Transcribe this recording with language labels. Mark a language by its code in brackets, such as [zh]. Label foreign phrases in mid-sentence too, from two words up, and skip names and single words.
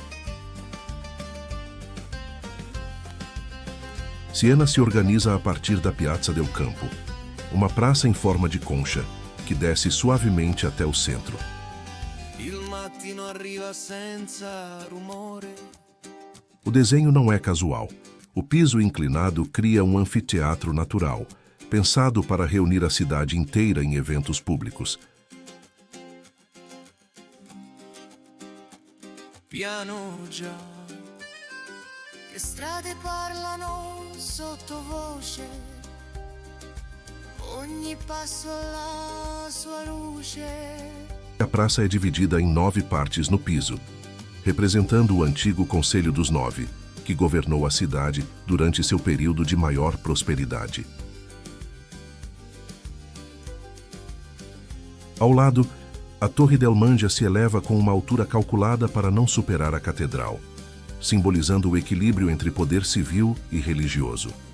[pt] Siena se organiza a partir da Piazza del Campo, uma praça em forma de concha, que desce suavemente até o centro. O desenho não é casual. O piso inclinado cria um anfiteatro natural, pensado para reunir a cidade inteira em eventos públicos. [it] Piano già, che strade parlano sottovoce, ogni passo alla sua luce. [pt] A praça é dividida em 9 partes no piso, representando o antigo Conselho dos Nove, que governou a cidade durante seu período de maior prosperidade. Ao lado, a Torre del Mangia se eleva com uma altura calculada para não superar a catedral, simbolizando o equilíbrio entre poder civil e religioso.